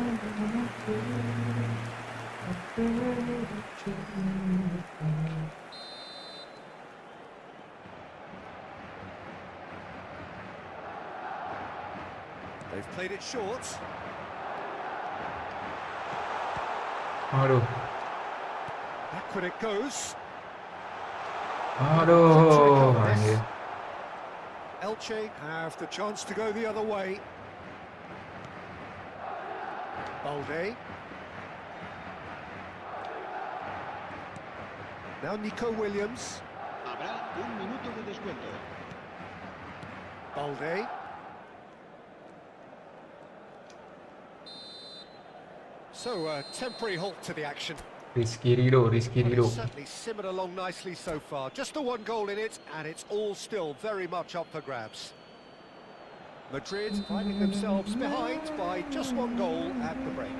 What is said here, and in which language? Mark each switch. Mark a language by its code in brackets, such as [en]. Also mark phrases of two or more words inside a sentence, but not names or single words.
[en] They've played it short. [id] Aduh. [en] Back when it goes. [id] Aduh, anjir. [en] Elche have the chance to go the other way. Balde. Now Nico Williams. [es] Habrá un minuto de descuento. [en] Balde. So a temporary halt to the action. Rizky Ridho. Well, it's certainly simmered along nicely so far. Just the one goal in it, and it's all still very much up for grabs. Madrid finding themselves behind by just one goal at the break.